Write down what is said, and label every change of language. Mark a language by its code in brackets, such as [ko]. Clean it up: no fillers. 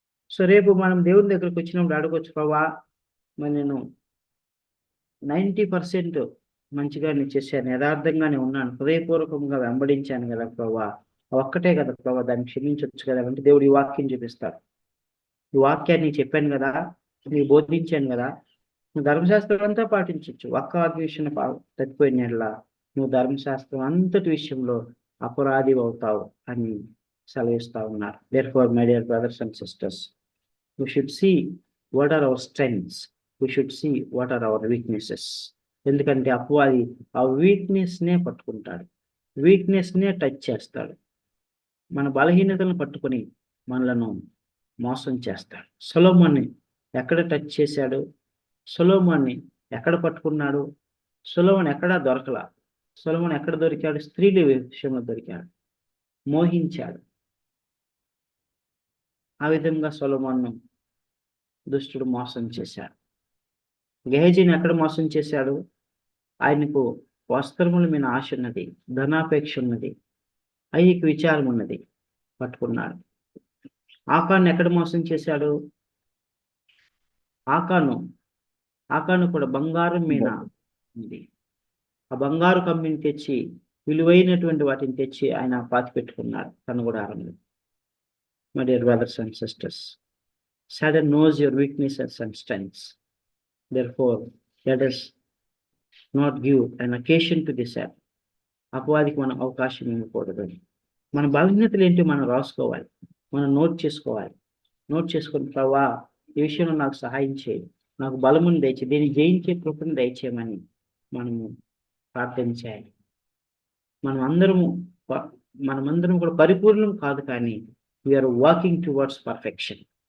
[te] So రేపు మనం దేవుని దగ్గరకు వచ్చినప్పుడు అడగొచ్చు, ప్రభా మరి నేను 90% మంచిగానే చేశాను, యథార్థంగానే ఉన్నాను, హృదయపూర్వకంగా వెంబడించాను కదా ప్రభా, ఒక్కటే కదా ప్రభా, దాన్ని క్షమించవచ్చు కదా అంటే దేవుడు ఈ వాక్యం చూపిస్తాడు. ఈ వాక్యాన్ని నీకు చెప్పాను కదా, నీకు బోధించాను కదా, నువ్వు ధర్మశాస్త్రం అంతా పాటించవచ్చు, ఒక్క వాక్య విషయంలో తప్పిపోయినట్లా నువ్వు ధర్మశాస్త్రం అంతటి విషయంలో అపరాధి అవుతావు అని సెలవిస్తా ఉన్నారు. [en] Therefore, my dear brothers and sisters, we should see what are our strengths, we should see what are our weaknesses. [te] ఎందుకంటే అపవాది ఆ వీక్నెస్నే పట్టుకుంటాడు, వీక్నెస్నే టచ్ చేస్తాడు, మన బలహీనతలను పట్టుకొని మనలను మోసం చేస్తాడు. సొలొమోన్ని ఎక్కడ టచ్ చేశాడు, సొలొమోన్ని ఎక్కడ పట్టుకున్నాడు, సొలొమోన్ ఎక్కడా దొరకలా. సొలొమోన్ ఎక్కడ దొరికాడు? స్త్రీల విషయంలో దొరికాడు, మోహించాడు. ఆ విధంగా సొలొమోన్ను దుష్టుడు మోసం చేశాడు. గెహజీని ఎక్కడ మోసం చేశాడు? ఆయనకు వస్త్రముల మీద ఆశ ఉన్నది, ధనాపేక్ష ఉన్నది, ఐహిక విచారం ఉన్నది, పట్టుకున్నాడు. ఆకాను ఎక్కడ మోసం చేశాడు? ఆకాను కూడా బంగారం మీద ఉంది. ఆ బంగారు కమ్మిని తెచ్చి, విలువైనటువంటి వాటిని తెచ్చి ఆయన పాతి పెట్టుకున్నాడు తన గుడారంలో. [en] My dear brothers and sisters, Satan knows your weaknesses and strengths. Therefore, let us not give an occasion to this app. [te] అపవాదికి మనం అవకాశం ఇవ్వకూడదు. మన బలహీనతలు ఏంటి మనం రాసుకోవాలి, మనం నోట్ చేసుకోవాలి. నోట్ చేసుకుని ప్రభా ఈ విషయంలో నాకు సహాయం చేయి, నాకు బలమును దయచే, దీన్ని జయించే కృపను దయచేయమని మనము ప్రార్థన చేయాలి. మనమందరం కూడా పరిపూర్ణం కాదు, కానీ [en] We are walking towards perfection.